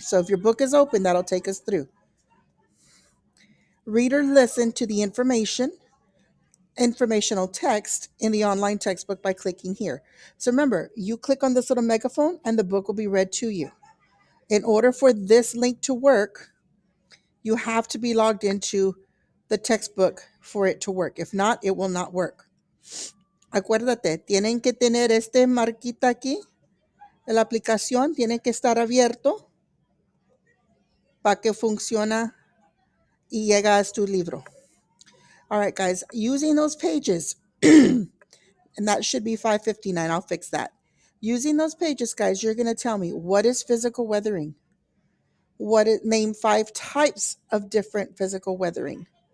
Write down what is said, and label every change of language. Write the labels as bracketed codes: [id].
[en] So if your book is open, that'll take us through. Read or listen to the informational text in the online textbook by clicking here. So remember, you click on this little megaphone and the book will be read to you. In order for this link to work, you have to be logged into the textbook for it to work. If not, it will not work. [es] Acuérdate, tienen que tener este marquita aquí. La aplicación tiene que estar abierto para que funcione y llega a tu libro. [en] All right, guys, using those pages, and that should be 559. I'll fix that. Using those pages, guys, you're going to tell me what is physical weathering? Name 5 types of different physical weathering.